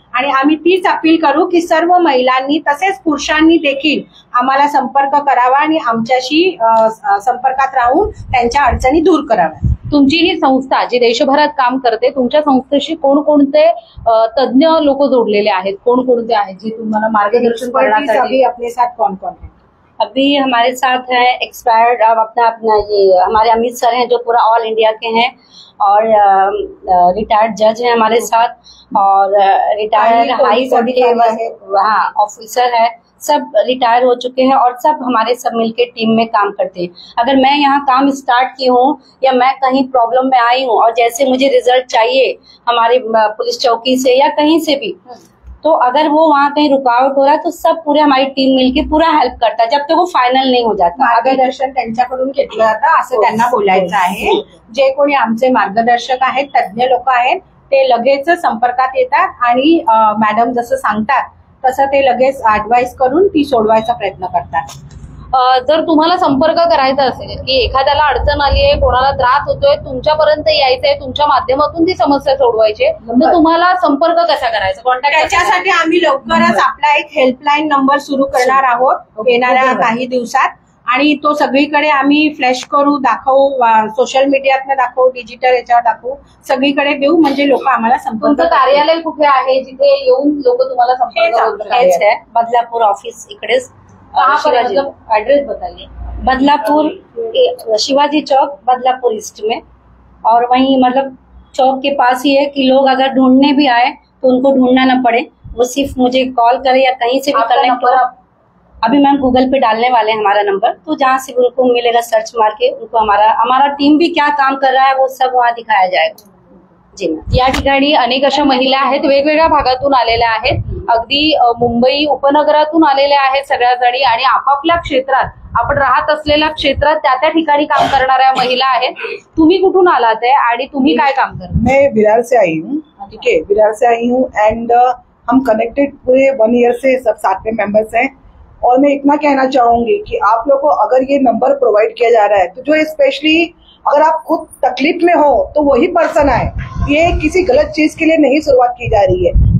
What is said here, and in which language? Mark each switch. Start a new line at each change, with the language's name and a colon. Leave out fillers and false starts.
Marathi: आणि आम्ही तीच अपील करू की सर्व महिलांनी तसेच पुरुषांनी देखील आम्हाला संपर्क करावा आणि आमच्याशी संपर्कात राहून त्यांच्या अडचणी दूर कराव्या. तुमची ही संस्था जी देशभरात काम करते, तुमच्या संस्थेशी कोणकोणते तज्ञ लोक जोडलेले आहेत, कोणकोणते आहेत जी तुम्हाला मार्गदर्शन करण्यासाठी?
Hindi: अपने साथ कौन कौन है? अभी हमारे साथ है एक्सपायर्ड अपना ये हमारे अमित सर हैं जो पूरा ऑल इंडिया के हैं, और रिटायर्ड जज हैं हमारे साथ, और रिटायर्ड हाई कोर्ट के ऑफिसर है, सब रिटायर हो चुके हैं और सब हमारे सब मिलके टीम में काम करते हैं. अगर मैं यहाँ काम स्टार्ट की हूँ या मैं कहीं प्रॉब्लम में आई हूँ और जैसे मुझे रिजल्ट चाहिए हमारे पुलिस चौकी से या कहीं से भी, तो अगर वो वहाँ कहीं रुकावट हो रहा है तो सब पूरे हमारी टीम मिलके पूरा हेल्प करता है जब तक वो फायनल नहीं हो जाता।
Marathi: मार्गदर्शन त्यांच्याकडून घेतलं जातं असं त्यांना बोलायचं आहे। जे कोणी आमचे मार्गदर्शक आहेत, तज्ञ लोक आहेत, ते लगेच संपर्कात येतात आणि मॅडम जसं सांगतात तसं ते लगेच ऍडवाइस करून ती सोडवायचा प्रयत्न करतात। जर तुम्हाला संपर्क करायचा असेल की एखाद्याला अडचण आली आहे, कोणाला त्रास होतोय, तुमच्यापर्यंत यायचंय, तुमच्या माध्यमातून ती समस्या सोडवायची, तर तुम्हाला संपर्क कसा करायचा, कॉन्टॅक्ट त्याच्यासाठी आम्ही लवकरच आपला एक हेल्पलाईन नंबर सुरू करणार आहोत येणाऱ्या काही दिवसात आणि तो सगळीकडे आम्ही फ्लॅश करू, दाखवू, सोशल मीडियात दाखवू, डिजिटल याच्यावर दाखवू, सगळीकडे देऊ म्हणजे लोक आम्हाला संपर्क। तुमचं कार्यालय कुठे आहे जिथे येऊन लोक तुम्हाला संपर्क करू शकतात? बदलापुर ऑफिस इकडेच,
Hindi: एड्रेस बताइए। बदलापुर शिवाजी चौक बदलापुर ईस्ट में, और वहीं मतलब चौक के पास ही है कि लोग अगर ढूंढने भी आए तो उनको ढूंढना न पड़े, वो सिर्फ मुझे कॉल करे या कहीं से भी कनेक्ट हो। अभी मैम गूगल पे डालने वाले हैं हमारा नंबर, तो जहाँ से उनको मिलेगा सर्च मार के उनको हमारा टीम भी क्या काम कर रहा है वो सब वहाँ दिखाया जाएगा। जी मैम।
Marathi: या ठिकाणी अनेक अशा महिला आहेत, वेगवेगळ्या भागातून आलेल्या आहेत, अगदी मुंबई उपनगरातून आलेल्या आहेत सगळ्या जणी आणि आपापल्या क्षेत्रात, आपण राहत असलेल्या क्षेत्रात त्या ठिकाणी काम करणाऱ्या महिला आहेत। तुम्ही कुठून आलात आहे आणि तुम्ही काय काम करता?
Hindi: मैं विरार से आई हूँ, ठीक है, विरार से आई हूँ एंड हम कनेक्टेड पूरे 1 ईयर से सब साथ में मेंबर्स हैं। और मैं इतना कहना चाहूंगी कि आप लोगों को अगर ये नंबर प्रोवाइड किया जा रहा है तो जो स्पेशली अगर आप खुद तकलीफ में हो तो वही पर्सन आए, ये किसी गलत चीज के लिए नहीं शुरुआत की जा रही है।